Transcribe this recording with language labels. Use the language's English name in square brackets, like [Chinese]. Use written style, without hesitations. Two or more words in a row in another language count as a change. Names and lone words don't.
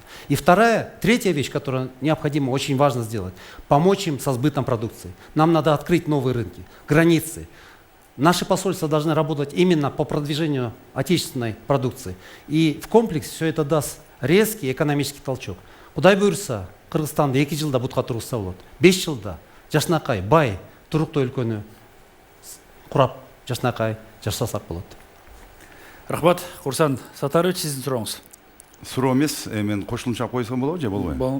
[Russian] И третья вещь, которую необходимо, очень важно сделать, помочь им со сбытом продукции. Нам надо открыть новые рынки, границы. Наши посольства должны работать именно по продвижению отечественной продукции. И в комплексе все это даст резкий экономический толчок. [Kyrgyz] Кудай буйрса, Кыргызстанды 2 жылда бутка тургузса болот, 5 жылда жашнакай, бай, туруктуу өлкөнү курап, жашнакай жашасак болот. Рахмат, Курсан Сатарович, сиздин сурооңуз. Суроо эмес, мен кошумча койсом болобу же болбойбу?